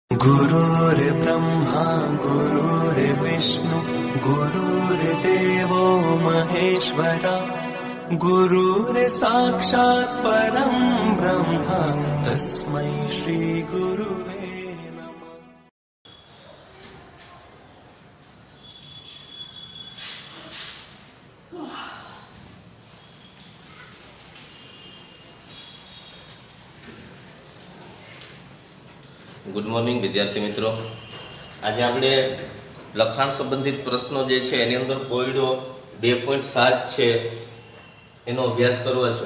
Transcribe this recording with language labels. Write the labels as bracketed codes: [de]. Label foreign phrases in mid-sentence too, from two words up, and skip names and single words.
[sa] गुरुर्ब्रह्मा गुरुर्विष्णु गुरुर्देवो महेश्वरा गुरुर्साक्षात् परं ब्रह्म तस्मै श्री गुरुवे नमः। [en] Good morning [gu] વિદ્યાર્થી મિત્રો, આજે આપણે લખાણ સંબંધિત પ્રશ્નો જે છે એની અંદર કોયડો 2.7 છે એનો અભ્યાસ કરવો છે.